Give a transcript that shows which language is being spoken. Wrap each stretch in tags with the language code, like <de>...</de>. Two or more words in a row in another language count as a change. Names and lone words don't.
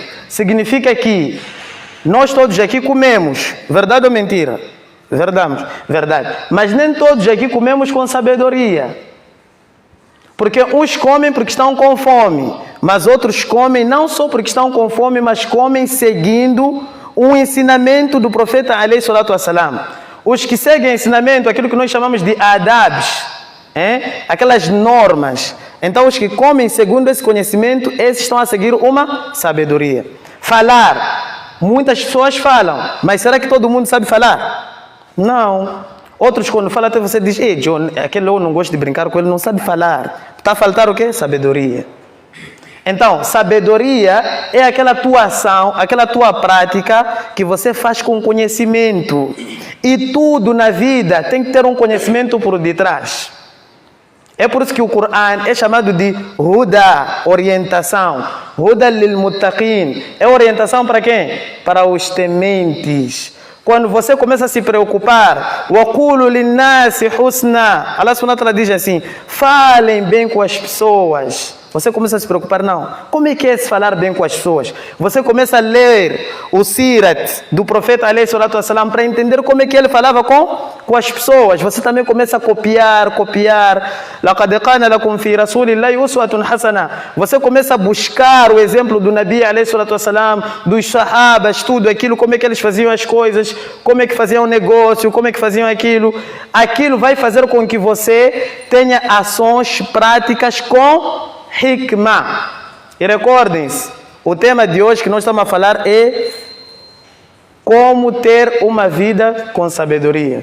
<pt>Significa que nós todos aqui comemos, verdade ou mentira? Verdade. Mas nem todos aqui comemos com sabedoria. Porque uns comem porque estão com fome, mas outros comem não só porque estão com fome, mas comem seguindo o ensinamento do profeta</pt> <ar>عليه الصلاة والسلام.</ar> <pt>Os que seguem o ensinamento, aquilo que nós chamamos de adabs, aquelas normas. Então os que comem segundo esse conhecimento, esses estão a seguir uma sabedoria. Falar. Muitas pessoas falam, mas será que todo mundo sabe falar? Não. Outros quando falam até você diz, ei John, aquele eu não gosto de brincar com ele, não sabe falar. Está a faltar o quê? Sabedoria. Então, sabedoria é aquela tua ação, aquela tua prática que você faz com conhecimento. E tudo na vida tem que ter um conhecimento por detrás. É por isso que o Coran é chamado de Huda, orientação.</pt> <ar>هدى للمتقين.</ar> <pt>É orientação para quem? Para os tementes. Quando você começa a se preocupar,</pt> <ar>وَقُولُ لِلنَّاسِ حُسْنًا, الله سبحانه وتعالى</ar> <pt>diz assim, falem bem com as pessoas. Você começa a se preocupar, não. Como é que é se falar bem com as pessoas? Você começa a ler o Sirat do profeta</pt> <ar>عليه الصلاة والسلام</ar> <pt>para entender como é que ele falava com as pessoas. Você também começa a copiar.</pt> <ar>لَقَدْ قَانَ لَكُمْ فِي رَسُولِ اللَّهِ أُسْوَةٌ حَسَنَةٌ.</ar> <pt>Você começa a buscar o exemplo do</pt> <ar>النبي عليه الصلاة والسلام,</ar> <pt>dos sahabas, tudo aquilo, como é que eles faziam as coisas, como é que faziam o negócio, como é que faziam aquilo. Aquilo vai fazer com que você tenha ações práticas com hikmah. E recordem-se, o tema de hoje que nós estamos a falar é como ter uma vida com sabedoria.</pt>